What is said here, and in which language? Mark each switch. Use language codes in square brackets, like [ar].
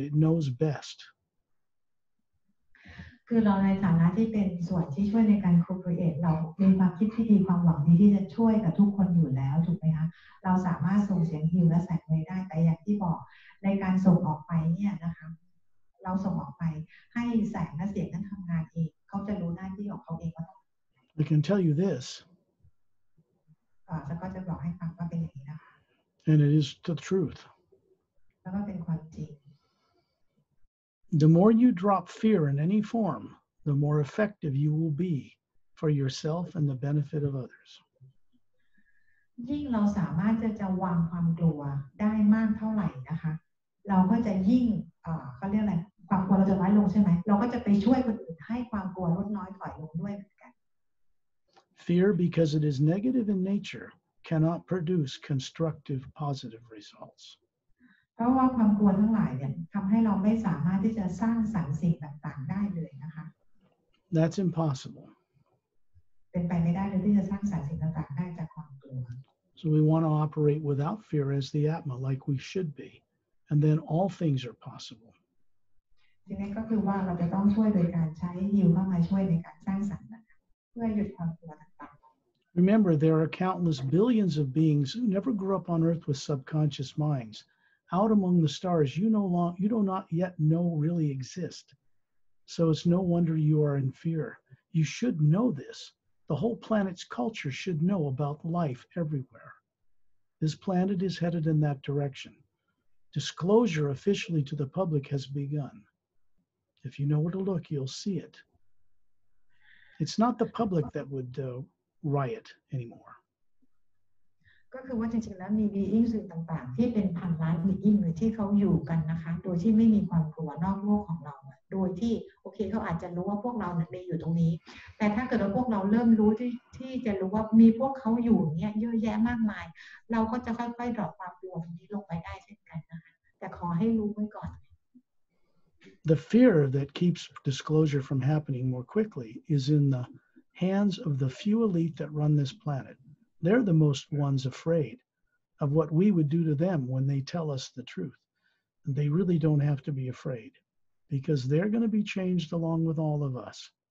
[en] It knows best. [th] คือเราในฐานะที่เป็นส่วนที่ช่วยในการ co-create เรามีความคิดที่ดีความหวังดีที่จะช่วยกับทุกคนอยู่แล้วถูกไหมคะเราสามารถส่งเสียงฮิวและแสงเรย์ได้แต่อย่างที่บอกในการส่งออกไปเนี่ยนะคะเราส่งออกไปให้แสงและเสียงนั้นทำงานเองเขาจะรู้หน้าที่ของเขาเองว่าต้อง [en] I can tell you this. [th] แล้วก็จะบอกให้ฟังว่าเป็นอย่างนี้นะคะ [en] And it is the truth. [th] แล้วก็เป็นความจริง [en] The more you drop fear in any form, the more effective you will be for yourself and the benefit of others. [th] ยิ่งเราสามารถจะวางความกลัวได้มากเท่าไหร่นะคะเราก็จะยิ่งเขาเรียกอะไรความกลัวเราจะน้อยลงใช่ไหมเราก็จะไปช่วยคนอื่นให้ความกลัวลดน้อยถอยลงด้วยเหมือนกัน [en] Fear, because it is negative in nature, cannot produce constructive, positive results. [th] เพราะว่าความกลัวทั้งหลายเนี่ยทำให้เราไม่สามารถที่จะสร้างสรรค์สิ่งต่างๆได้เลยนะคะ [en] That's impossible. [th] เป็นไปไม่ได้เลยที่จะสร้างสรรค์สิ่งต่างๆได้จากความกลัว [en] So we want to operate without fear as the Atma, like we should be, and then all things are possible. [th] ทีนี้ก็คือว่าเราจะต้องช่วยโดยการใช้ฮิวเข้ามาช่วยในการสร้างสรรค์นะคะเพื่อหยุดความกลัวต่างๆ [en] Remember, there are countless billions of beings who never grew up on Earth with subconscious minds. Out among the stars, you do not yet know really exist. So it's no wonder you are in fear. You should know this. The whole planet's culture should know about life everywhere. This planet is headed in that direction. Disclosure officially to the public has begun. If you know where to look, you'll see it. It's not the public that would riot anymore. [th] ก็คือว่าจริงๆแล้วมี being สิ่งต่างๆที่เป็นพันล้าน being เลยที่เขาอยู่กันนะคะโดยที่ไม่มีความกลัวนอกโลกของเราโดยที่โอเคเขาอาจจะรู้ว่าพวกเราเนี่ยมีอยู่ตรงนี้แต่ถ้าเกิดว่าพวกเราเริ่มรู้ที่จะรู้ว่ามีพวกเขาอยู่เนี่ยเยอะแยะมากมายเราก็จะค่อยๆดรอปความกลัวตรงนี้ลงไปได้เช่นกันนะคะแต่ขอให้รู้ไว้ก่อน [en] The fear that keeps disclosure from happening more quickly is in the hands of the few elite that run this planet. They're the most ones afraid of what we would do to them when they tell us the truth. And they really don't have to be afraid because they're going to be changed along with all of us.